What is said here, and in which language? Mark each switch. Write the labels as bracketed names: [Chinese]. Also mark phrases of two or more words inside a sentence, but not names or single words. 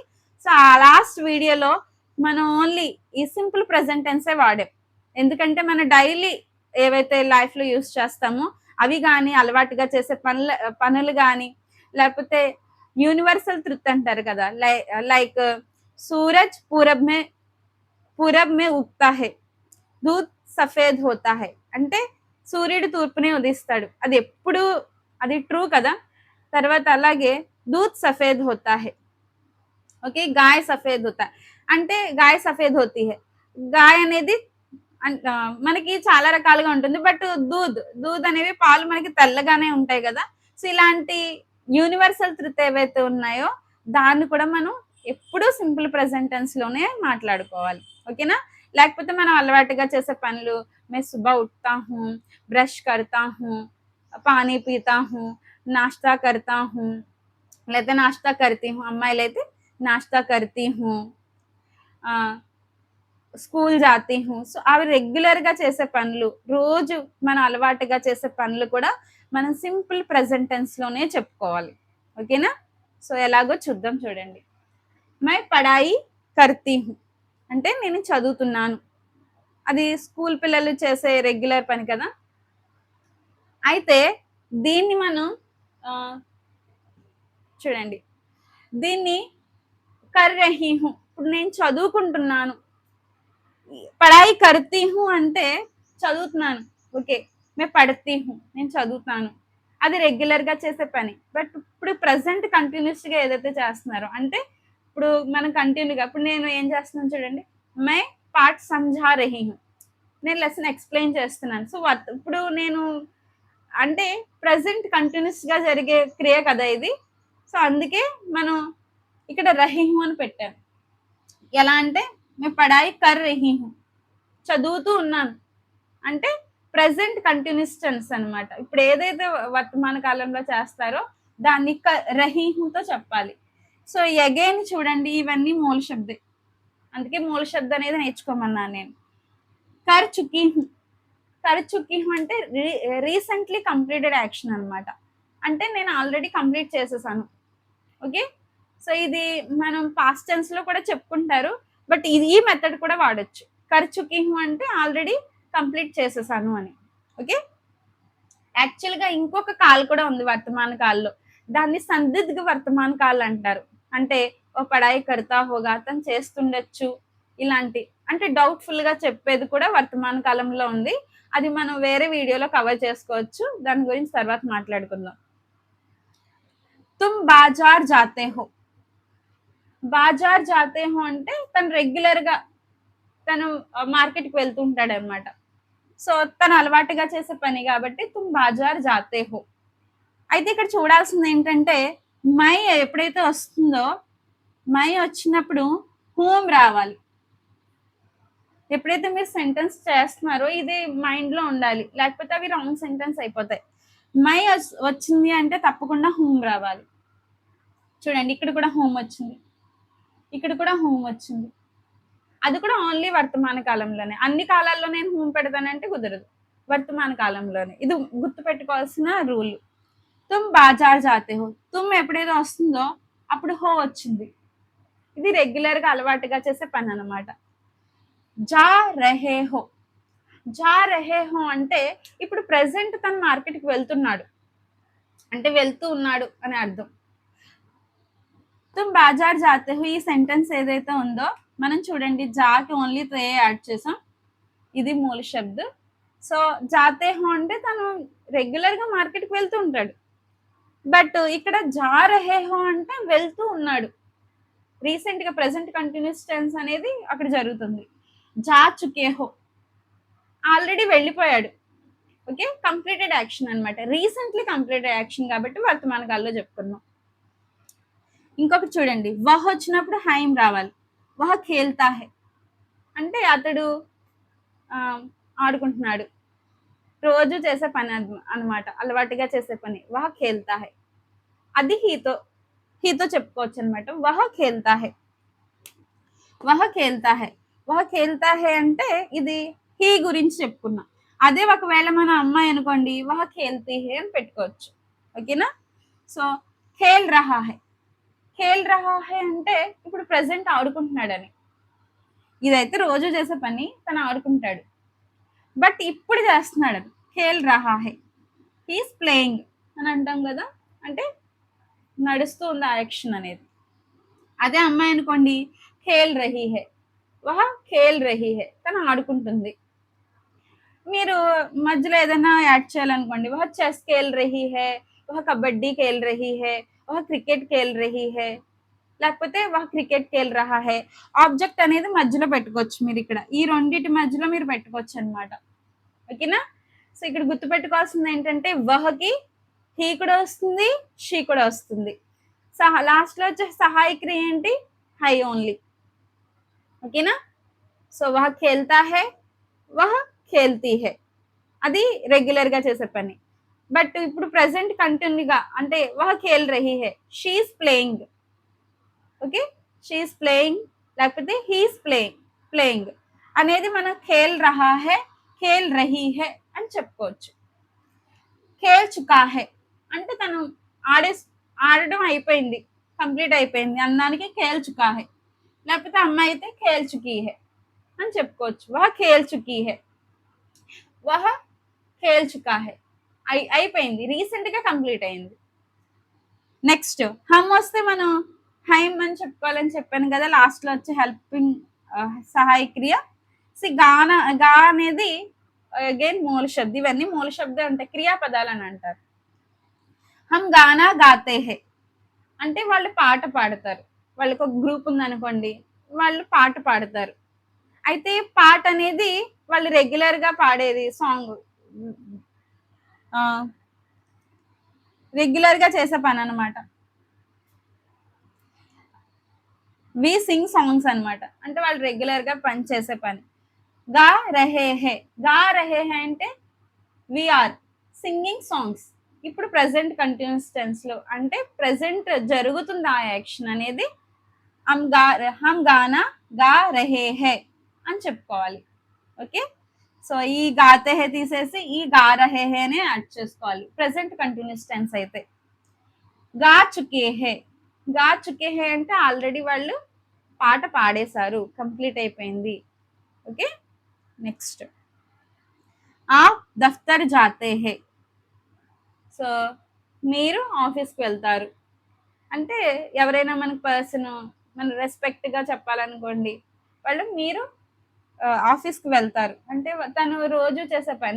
[Telugu] సో ఆ లాస్ట్ వీడియోలో మనం ఓన్లీ ఈ [English] simple present tense [Telugu] వాడాం. ఎందుకంటే మన డైలీ ఏవైతే లైఫ్ లో యూస్ చేస్తామో అవి కానీ, అలవాటుగా చేసే పనులు కానీ, లేకపోతే [English] universal truth [Telugu] అంటారు కదా, లైక్ [Hindi] सूरज पूरब में उगता है, दूध सफ़ेद होता है. [Telugu] అంటే సూర్యుడు తూర్పునే ఉదిస్తాడు, అది ఎప్పుడు అది ట్రూ కదా. తర్వాత అలాగే [Hindi] दूध सफ़ेद होता है, ఓకే. गाय सफ़ेद होता అంటే गाय सफ़ेद होती है. [Telugu] గాయ అనేది మనకి చాలా రకాలుగా ఉంటుంది, బట్ దూద్ అనేవి పాలు మనకి తెల్లగానే ఉంటాయి కదా. సో ఇలాంటి [English] universal truth [Telugu] ఏవైతే ఉన్నాయో దాన్ని కూడా మనం ఎప్పుడూ [English] simple present tense [Telugu] లోనే మాట్లాడుకోవాలి, ఓకేనా. లేకపోతే మనం అలవాటుగా చేసే పనులు, [Hindi] मैं सुबह उठता हूँ, ब्रश करता हूँ, पानी पीता हूँ, नाश्ता करता हूँ, లేకపోతే नाश्ता करती हूँ, అమ్మాయిలైతే नाश्ता करती हूँ, स्कूल जाती हूँ. [Telugu] సో అవి రెగ్యులర్ గా చేసే పనులు, రోజు మనం అలవాటుగా చేసే పనులు కూడా మనం [English] simple present tense [Telugu] లోనే చెప్పుకోవాలి, ఓకేనా. సో ఎలాగో చూద్దాం చూడండి. [Hindi] मैं पढ़ाई करती हूँ [Telugu] అంటే నేను చదువుతున్నాను, అది స్కూల్ పిల్లలు చేసే రెగ్యులర్ పని కదా. అయితే దీన్ని మనం చూడండి, దీన్ని [Hindi] कर रही हूँ, [Telugu] ఇప్పుడు నేను చదువుకుంటున్నాను. [Hindi] पढ़ाई करती हूँ [Telugu] అంటే చదువుతున్నాను, ఓకే. [Hindi] मैं पढ़ती हूँ [Telugu] నేను చదువుతాను, అది రెగ్యులర్ గా చేసే పని. బట్ ఇప్పుడు [English] present continuous [Telugu] గా ఏదైతే చేస్తున్నారో, అంటే ఇప్పుడు మనం కంటిన్యూగా, ఇప్పుడు నేను ఏం చేస్తున్నాను చూడండి, [Hindi] मैं पाठ समझा रही हूँ, [Telugu] నేను [English] lesson explain [Telugu] చేస్తున్నాను. సో ఇప్పుడు నేను అంటే [English] present continuous [Telugu] గా జరిగే క్రియ కదా ఇది. సో అందుకే మనం ఇక్కడ [Hindi] रही हूँ [Telugu] అని పెట్టాను. ఎలా అంటే [Hindi] मैं पढ़ाई कर रही हूँ, [Telugu] చదువుతూ ఉన్నాను అంటే [English] present continuous tense [Telugu] అనమాట. ఇప్పుడు ఏదైతే వర్తమాన కాలంలో చేస్తారో దాన్ని రహీ హూతో చెప్పాలి. సో అగైన్ చూడండి, ఇవన్నీ మూల శబ్దే, అందుకే మూల శబ్దం అనేది నేర్చుకోమన్నాను నేను. [Hindi] कर चुकी हूँ, कर चुकी हूँ [Telugu] అంటే [English] recently completed action [Telugu] అనమాట, అంటే నేను ఆల్రెడీ కంప్లీట్ చేసేసాను, ఓకే. సో ఇది మనం [English] past tense [Telugu] లో కూడా చెప్పుకుంటారు, బట్ ఇది ఈ మెథడ్ కూడా వాడచ్చు. [Hindi] कर चुकी हूँ [Telugu] అంటే ఆల్రెడీ కంప్లీట్ చేసేసాను అని, ఓకే. యాక్చువల్ గా ఇంకొక కాల్ కూడా ఉంది వర్తమాన కాల్లో, దాన్ని సందిగ్ధ వర్తమాన కాల్ అంటారు. [Hindi] అంటే वो पढ़ाई करता होगा, [Telugu] తను చేస్తుండొచ్చు, ఇలాంటి అంటే డౌట్ఫుల్ గా చెప్పేది కూడా వర్తమాన కాలంలో ఉంది. అది మనం వేరే వీడియోలో కవర్ చేసుకోవచ్చు, దాని గురించి తర్వాత మాట్లాడుకుందాం. [Hindi] तुम बाज़ार जाते हो, बाज़ार जाते हो [Telugu] అంటే తను రెగ్యులర్ గా తను మార్కెట్కి వెళ్తూ ఉంటాడు అనమాట. సో తను అలవాటుగా చేసే పని కాబట్టి [Hindi] तुम बाज़ार जाते हो. [Telugu] అయితే ఇక్కడ చూడాల్సింది ఏంటంటే, మై ఎప్పుడైతే వస్తుందో, మై వచ్చినప్పుడు హూమ్ రావాలి. ఎప్పుడైతే మీరు సెంటెన్స్ చేస్తున్నారో ఇది మైండ్ లో ఉండాలి, లేకపోతే అవి [English] wrong sentence [Telugu] అయిపోతాయి. మై వచ్చింది అంటే తప్పకుండా హూమ్ రావాలి. చూడండి, ఇక్కడ కూడా హోమ్ వచ్చింది, ఇక్కడ కూడా హోమ్ వచ్చింది, అది కూడా ఓన్లీ వర్తమాన కాలంలోనే. అన్ని కాలాల్లో నేను హోమ్ పెడతానంటే కుదరదు, వర్తమాన కాలంలోనే. ఇది గుర్తు పెట్టుకోవాల్సిన రూల్. [Hindi] तुम बाज़ार जाते हो, [Telugu] తుమ్ ఎప్పుడైతే వస్తుందో అప్పుడు హో వచ్చింది, ఇది రెగ్యులర్ గా అలవాటుగా చేసే పని అనమాట. [Hindi] जा रहे हो, जा रहे हो [Telugu] అంటే ఇప్పుడు ప్రెసెంట్ తను మార్కెట్కి వెళ్తున్నాడు అంటే వెళ్తూ ఉన్నాడు అని అర్థం. [Hindi] तुम बाज़ार जाते हो, [Telugu] ఈ సెంటెన్స్ ఏదైతే ఉందో మనం చూడండి, జాకి ఓన్లీ తే యాడ్ చేసాం, ఇది మూల శబ్ద్. సో [Hindi] जाते हो [Telugu] అంటే తను రెగ్యులర్ గా మార్కెట్కి వెళ్తూ ఉంటాడు, బట్ ఇక్కడ [Hindi] जा रहे हो [Telugu] అంటే వెళ్తూ ఉన్నాడు, రీసెంట్ గా [English] present continuous tense [Telugu] అనేది అక్కడ జరుగుతుంది. [Hindi] जा चुके हो [Telugu] ఆల్రెడీ వెళ్ళిపోయాడు, ఓకే. [English] completed action [Telugu] అనమాట, [English] recently completed action [Telugu] కాబట్టి వర్తమాన కాలంలో చెప్పుకున్నాం. ఇంకొకటి చూడండి, వహ్ వచ్చినప్పుడు హైమ్ రావాలి. [Hindi] वह खेलता है [Telugu] అంటే అతడు ఆడుకుంటున్నాడు, రోజు చేసే పని అనమాట, అలవాటుగా చేసే పని. [Hindi] वह खेलता है [Telugu] అది హీతో చెప్పుకోవచ్చు అనమాట. [Hindi] वह खेलता है, वह खेलता है, वह खेलता है [Telugu] అంటే ఇది హీ గురించి చెప్పుకున్నాం. అదే ఒకవేళ మన అమ్మాయి అనుకోండి, [Hindi] वह खेलती है [Telugu] అని పెట్టుకోవచ్చు, ఓకేనా. సో [Hindi] खेल रहा है, खेल रहा है [Telugu] అంటే ఇప్పుడు ప్రెసెంట్ ఆడుకుంటున్నాడని, ఇదైతే రోజు చేసే పని, తను ఆడుకుంటాడు, బట్ ఇప్పుడు చేస్తున్నాడు. [Hindi] खेल रहा है, [English] he's playing [Telugu] అని అంటాం కదా, అంటే నడుస్తూ ఉంది ఆ యాక్షన్ అనేది. అదే అమ్మాయి అనుకోండి, [Hindi] खेल रही है, वह खेल रही है, [Telugu] తను ఆడుకుంటుంది. మీరు మధ్యలో ఏదైనా యాడ్ చేయాలనుకోండి, [Hindi] वह चेस खेल रही है, वह कबड्डी खेल रही है, वह क्रिकेट खेल रही है, లేకపోతే वह क्रिकेट खेल रहा है. [Telugu] ఆబ్జెక్ట్ అనేది మధ్యలో పెట్టుకోవచ్చు మీరు ఇక్కడ. ఈ రెండిటి మధ్యలో మీరు పెట్టుకోవచ్చు అనమాట. ఓకేనా? సో ఇక్కడ గుర్తుపెట్టుకోవాల్సింది ఏంటంటే వహకి హీ కూడా వస్తుంది, షీ కూడా వస్తుంది. లాస్ట్ లో వచ్చే సహాయక క్రియ ఏంటి? హై ఓన్లీ. ఓకేనా? సో [Hindi] वह खेलता है, वह खेलती है, [Telugu] అది రెగ్యులర్ గా చేసే పని. బట్ ఇప్పుడు ప్రెసెంట్ కంటిన్యూగా అంటే [Hindi] वह खेल रही है, [English] she's playing. [Telugu] ఓకే, [English] she's playing [Telugu] లేకపోతే [English] he's playing [Telugu] అనేది మనం [Hindi] खेल रहा है, खेल रही है [Telugu] అని చెప్పుకోవచ్చు. [Hindi] खेल चुका है [Telugu] అంటే తను ఆడడం అయిపోయింది, కంప్లీట్ అయిపోయింది అన్నానికి [Hindi] खेल चुका है. [Telugu] లేకపోతే అమ్మాయి అయితే [Hindi] खेल चुकी है [Telugu] అని చెప్పుకోవచ్చు. [Hindi] वह खेल चुकी है, वह खेल चुका है, [Telugu] అయిపోయింది, రీసెంట్ గా కంప్లీట్ అయింది. నెక్స్ట్ హమ్ వస్తే మనం హైమ్ అని చెప్పుకోవాలని చెప్పాను కదా, లాస్ట్ లో వచ్చే హెల్పింగ్ సహాయ క్రియ. గా అనేది అగైన్ మూల శబ్దం. ఇవన్నీ మూల శబ్దం ఉంటాయి, క్రియాపదాలు అని అంటారు. [Hindi] हम गाना गाते हैं [Telugu] అంటే వాళ్ళు పాట పాడతారు. వాళ్ళకి ఒక గ్రూప్ ఉందనుకోండి, వాళ్ళు పాట పాడతారు. అయితే పాట అనేది వాళ్ళు రెగ్యులర్ గా పాడేది సాంగ్, రెగ్యులర్ గా చేసే పని అనమాట. [English] we sing songs [Telugu] అనమాట, అంటే వాళ్ళు రెగ్యులర్ గా పని చేసే పని. [Hindi] गा रहे हैं, गा रहे हैं అంటే [English] we're singing songs. [Telugu] ఇప్పుడు ప్రెసెంట్ కంటిన్యూస్ టెన్స్ లో అంటే ప్రెసెంట్ జరుగుతుంది ఆ యాక్షన్ అనేది. [Hindi] हम गाना गा रहे हैं [Telugu] అని చెప్పుకోవాలి. ఓకే, సో ఈ [Hindi] गाते हैं [Telugu] తీసేసి ఈ [Hindi] गा रहे हैं [Telugu] నే యాడ్ చేసుకోవాలి [English] present continuous tense [Telugu] అయితే. [Hindi] गा चुके हैं, गा चुके हैं [Telugu] అంటే ఆల్రెడీ వాళ్ళు పాట పాడేశారు, కంప్లీట్ అయిపోయింది. [English] okay, next [Hindi] आप दफ़्तर जाते हैं. [Telugu] సో మీరు ఆఫీస్కి వెళ్తారు అంటే ఎవరైనా మనకు పర్సన్ మన రెస్పెక్ట్ గా చెప్పాలనుకోండి, వాళ్ళు మీరు ఆఫీస్కి వెళ్తారు అంటే తను రోజు చేసే పని.